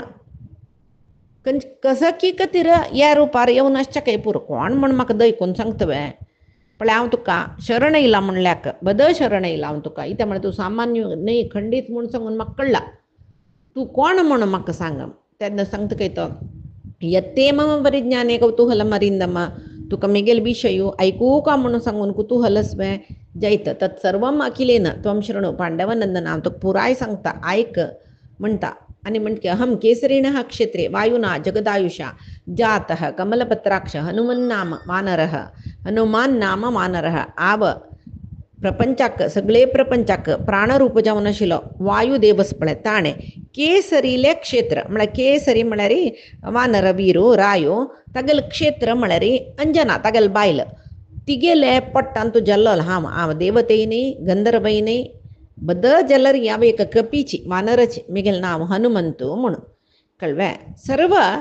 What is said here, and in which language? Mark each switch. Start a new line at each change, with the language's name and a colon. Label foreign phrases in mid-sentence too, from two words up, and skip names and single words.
Konkani: कसं की कतीर या रुपार येवन आसचें पुरो कोण म्हण म्हाका दयकून सांगतवे पण हांव तुका शरण येयला म्हणल्याक बद शरण येयला हांव तुका इत्या म्हळ्यार तूं सामान्य न्हय खंडीत म्हूण सांगून म्हाका कळ्ळा तूं कोण म्हण म्हाका सांग तेन्ना सांगता काय तो
Sanskrit: यत्ते मम परिज्ञाने कौतूहलम अरिंदम
Konkani: तुका मिगेल विशयू ऐकू का म्हणून सांगून कुतूहलस्वे जैत
Sanskrit: तत्सर्वम अखिलेन त्वम शृणु पांडवनंदन
Konkani: हांव तुका पुराय सांगता आयक म्हणटा आणि म्हणके
Sanskrit: अहम केसरिणः क्षेत्रे वायुना जगदायुषा जातः कमलपत्राक्ष हनुमान नाम वानरः
Konkani: आव प्रपंचाक सगळे प्रपंचाक प्राणरूप जावन आशिल्लो वायुदेवस पळय ताणें केसरीले क्षेत्र म्हळ्यार केसरी म्हळ्यार वानर वीरू रायो तागेल क्षेत्र म्हळ्यार अंजना तागेल बायल तिगेले पट्टान तूं जल्लो हांव देवतेय न्हय गंधर्वय न्हय बद जलर यावे एक कपीची वानरची मिगेल नाव हनुमंतू म्हणून कळवे सर्व